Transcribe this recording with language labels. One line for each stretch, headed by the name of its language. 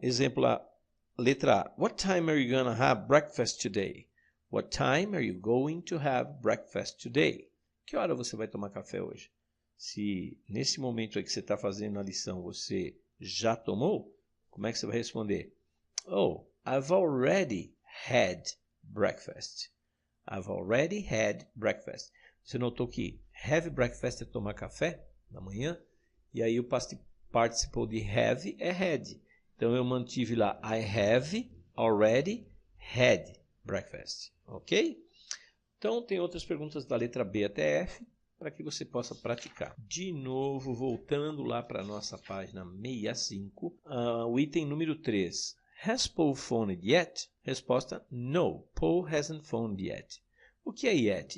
Portuguese: Exemplo A, letra A.
English: What time are you going to have breakfast today? What time are you going to have breakfast today?
Portuguese: Que hora você vai tomar café hoje? Se nesse momento aí que você está fazendo a lição você já tomou, como é que você vai responder?
English: Oh, I've already had breakfast. I've already had breakfast.
Portuguese: Você notou que have breakfast é tomar café na manhã? E aí o participle de have é had. Então eu mantive lá
English: I have already had breakfast. Ok?
Portuguese: Então tem outras perguntas da letra B até F para que você possa praticar. De novo, voltando lá para a nossa página 65, o item número 3.
English: Has Paul phoned yet?
Portuguese: Resposta,
English: no, Paul hasn't phoned yet.
Portuguese: O que é yet?